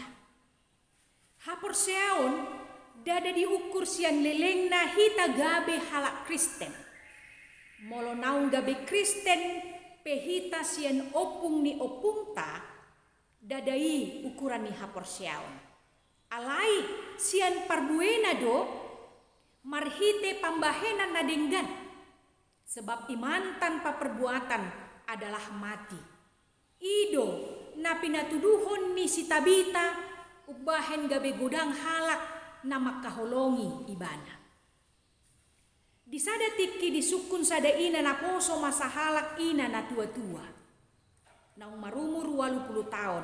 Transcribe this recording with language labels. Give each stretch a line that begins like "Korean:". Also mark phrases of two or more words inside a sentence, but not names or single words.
Batak Toba: Haporseaon dada diukur sian leleng na hita gabe halak Kristen. Molo naung gabe Kristen pehita sian opung ni opungta dadai ukuran ni haporseaon. Alai sian parbuena do marhite pambahenan na denggan.
Indonesian: Sebab iman tanpa perbuatan adalah mati.
Batak Toba: Ido na pinatuduhon ni si Tabita ubahen gabe godang halak na makaholongi ibana. Di sada tiki di sukun sada ina na poso masa halak ina na tua-tua. Na umarumur 80 tahun.